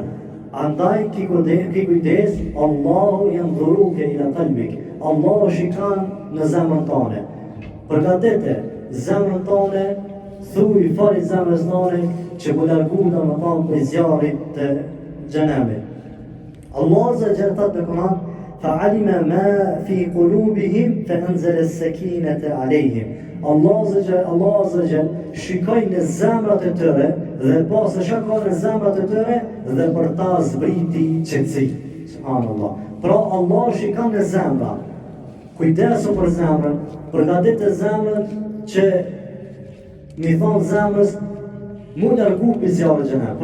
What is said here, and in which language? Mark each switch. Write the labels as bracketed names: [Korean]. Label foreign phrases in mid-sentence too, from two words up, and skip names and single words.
[Albanian] Andaj ki kujdes, [Arabic] الله ينظر إلى قلبك. [Albanian] Allahu shikon në zemrën tone. Përgatite zemrën tone, thuj fali zemrës tone që më largu domethënë prej zjarrit të xhenamit. [Arabic] الله عز وجل [Albanian] thot në Kur'an: [Arabic] "فعلم ما في قلوبهم فأنزل السكينة عليهم." الله عز وجل [Albanian] shikoi në zemrat e tyre dhe pas së shikoi në zemrat e tyre dhe për ta zbriti qetësi. Subhanallah. Pra Allah shikon në zemra. Kujdesu për zemrën, përgatitë zemrën që mi thonë zemrës mu largu për zjarë xhenamit.